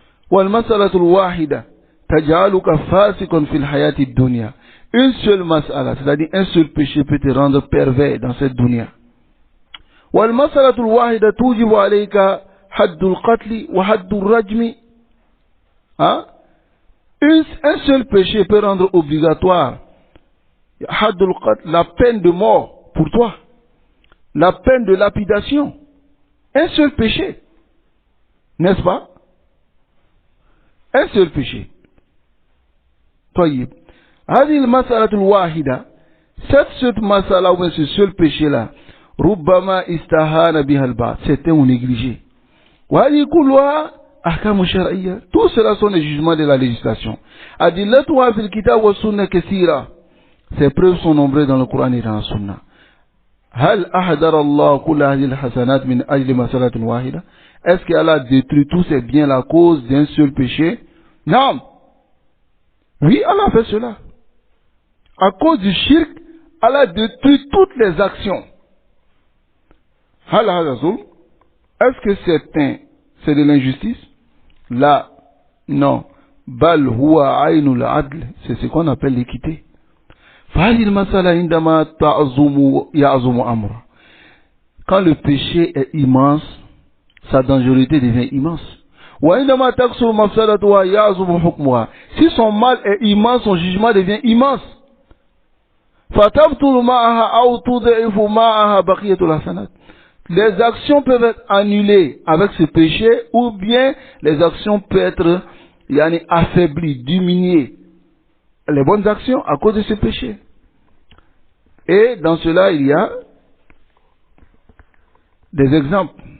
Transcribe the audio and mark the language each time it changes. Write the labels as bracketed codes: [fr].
[ar] والمسألة الواحدة تجعلك فاسقا في الحياة الدنيا. [fr] Une seule mas'ala, c'est-à-dire un seul péché peut te rendre pervers dans cette dunya. [ar] والمسألة الواحدة توجب عليك حد القتل وحد الرجم. [fr] Un seul péché peut rendre obligatoire [ar] حد القتل, [fr] la peine de mort pour toi, la peine de lapidation. Un seul péché, n'est-ce pas? Un seul péché. [ar] طيب هذه المسألة الواحدة, [fr] cette masala ou ce seul péché là, [ar] ربما استهان بها البعض, [fr] certains ont négligé. [ar] وهذه كلها أحكام شرعية, [fr] tout cela sont les jugements de la législation. [ar] أدلتها في الكتاب والسنة كثيرة, [fr] ces preuves sont nombreuses dans le Coran et dans la Sunna. [ar] هل أحضر الله كل هذه الحسنات من أجل مسألة واحدة? [fr] Est-ce qu'Allah détruit tous ces biens à cause d'un seul péché? Non. Oui, Allah fait cela. À cause du shirk, Allah détruit toutes les actions. Est-ce que c'est de l'injustice? Là, non. [ar] Bal huwa aynul adl, [fr] c'est ce qu'on appelle l'équité. [ar] فهذه المسألة عندما يعظم أمره. [fr] Quand le péché est immense, sa dangerosité devient immense. [ar] وعندما تكثر مفسدتها يعظم حكمها. [fr] Si son mal est immense, son jugement devient immense. [ar] فتبطل معها أو تضعف معها بقية الحسنات. [fr] Les actions peuvent être annulées avec ce péché, ou bien les actions peuvent être affaiblies, diminuées. Les bonnes actions à cause de ce péché. Et dans cela, il y a des exemples.